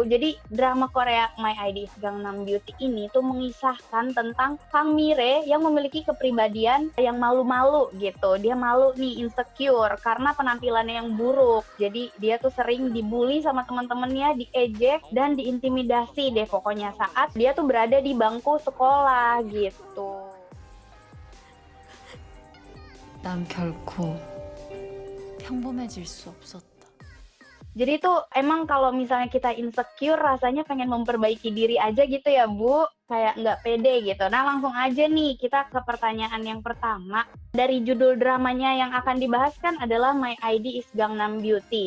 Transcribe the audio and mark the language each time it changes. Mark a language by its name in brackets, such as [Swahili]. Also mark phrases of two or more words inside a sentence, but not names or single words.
[Indonesian] Jadi drama Korea My ID is Gangnam Beauty ini tuh mengisahkan tentang Kang Mire yang memiliki kepribadian yang malu-malu gitu. Dia malu nih, insecure karena penampilannya yang buruk. Jadi dia tuh sering dibully sama teman-temannya, diejek dan diintimidasi deh pokoknya saat dia tuh berada di bangku sekolah gitu. [Korean] 난 결코 평범해질 수 없었다. [Indonesian] Jadi tuh emang kalau misalnya kita insecure rasanya pengen memperbaiki diri aja gitu ya Bu, kayak nggak pede gitu. Nah langsung aja nih kita ke pertanyaan yang pertama. Dari judul dramanya yang akan dibahas kan adalah My ID is Gangnam Beauty.